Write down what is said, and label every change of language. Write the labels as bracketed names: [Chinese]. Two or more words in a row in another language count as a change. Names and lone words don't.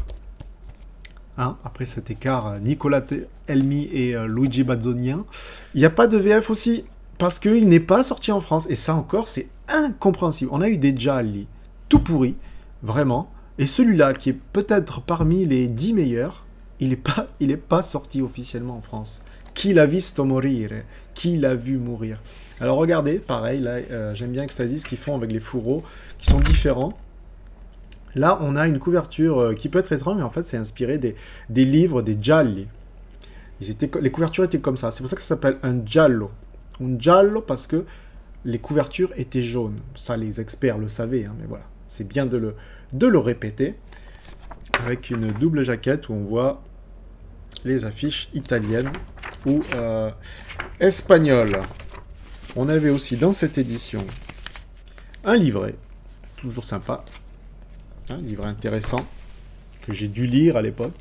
[French] Hein, après cet écart Nicolas Elmi et Luigi Bazzonien. Il n'y a pas de VF aussi, parce qu'il n'est pas sorti en France. Et ça encore, c'est incompréhensible. On a eu des gialli tout pourris, vraiment. Et celui-là, qui est peut-être parmi les 10 meilleurs, il est pas sorti officiellement en France. Qui l'a visto morire? Qui l'a vu mourir? Alors regardez, pareil, là, j'aime bien Ecstasy, ce qu'ils font avec les fourreaux, qui sont différents. Là, on a une couverture qui peut être étrange, mais en fait, c'est inspiré des livres, des gialli. Les couvertures étaient comme ça. C'est pour ça que ça s'appelle un giallo. Un giallo parce que les couvertures étaient jaunes. Ça, les experts le savaient, hein, mais voilà. C'est bien de le répéter. Avec une double jaquette où on voit les affiches italiennes ou espagnoles. On avait aussi dans cette édition un livret, toujours sympa, un livret intéressant que j'ai dû lire à l'époque.